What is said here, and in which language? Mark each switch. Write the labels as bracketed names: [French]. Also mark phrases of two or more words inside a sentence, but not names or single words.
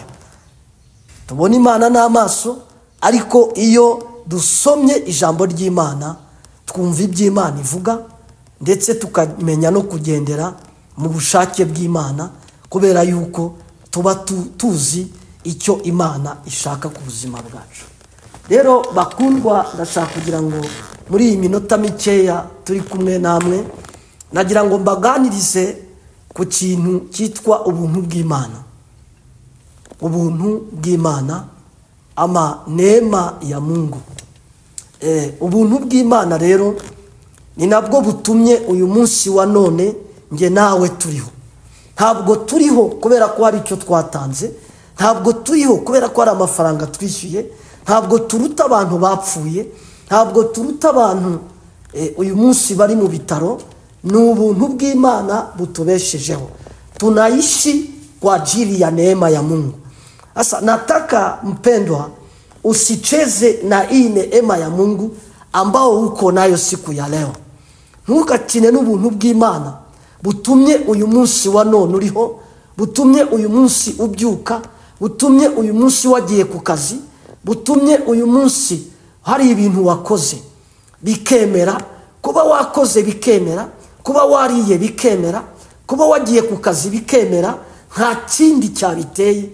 [Kinyarwanda] Tubona Imana n'amaso, ariko iyo dusomye ijambo ry'Imana twumva iby'Imana ivuga, ndetse tukamenya no kugendera mu bushake bw'Imana, kubera yuko tuba tuzi icyo Imana ishaka ku buzima bwacu. Rero bakundwa, ndashaka kugira ngo muri iyi minota mikeya turi kumwe namwe, nagira ngo mbaganirize ku kintu cyitwa ubuntu bw'Imana. Ubuntu bw'Imana, [Swahili] ama neema ya Mungu. [Kinyarwanda] Ubuntu bw'Imana rero ni nabwo butumye uyu munsi wa none nge nawe turiho. Ntabwo turiho kubera ko hari icyo twatanze, ntabwo turiho kubera ko hari amafaranga twishyuye, ntabwo turuta abantu bapfuye, ntabwo turuta abantu uyu munsi bari mu bitaro. Ni ubuntu bw'Imana butubeshejeho. [Swahili] Tunaishi kwa ajili ya neema ya Mungu. Sasa nataka mpendwa usicheze na hii neema ya Mungu ambao uko nayo siku ya leo. [Kinyarwanda] Ntukakine n'ubuntu bw'Imana butumye uyu munsi wa none uriho, butumye uyu munsi ubyuka, butumye uyu munsi wagiye ku kazi, butumye uyu munsi hari ibintu wakoze bikemera. Kuba wakoze bikemera, kuba wariye bikemera, kuba wagiye ku kazi bikemera, nta kindi cyabiteye.